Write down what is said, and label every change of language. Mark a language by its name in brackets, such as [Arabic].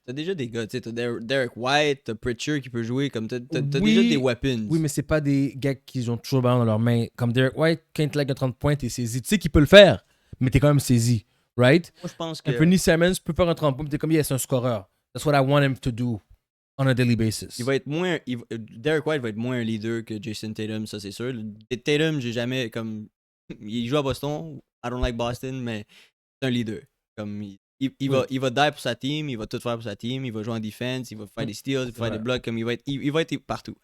[French] T'as déjà des gars, tu sais, t'as Derek White, t'as Pritchard qui peut jouer, comme t'as Oui, déjà des weapons. Oui, mais c'est pas des gars qui ont toujours le ballon dans leurs mains. Comme Derek White, quand il te lag à 30 points, t'es saisi. Tu sais qu'il peut le faire, mais t'es quand même saisi. [English] Right? [French] Moi, je pense que Anthony Simons peut faire un 30 points, mais t'es comme, yeah, c'est un scoreur. [English] That's what I want him to do on a daily basis. [French] il va être moins, Derek White va être moins un leader que Jason Tatum, ça c'est sûr. Tatum, j'ai jamais comme, il joue à Boston, [English] I don't like Boston, [French] mais c'est un leader. Comme il va die pour sa team, il va tout faire pour sa team, il va jouer en defense, il va faire des steals, il va faire des blocs, comme il va être partout.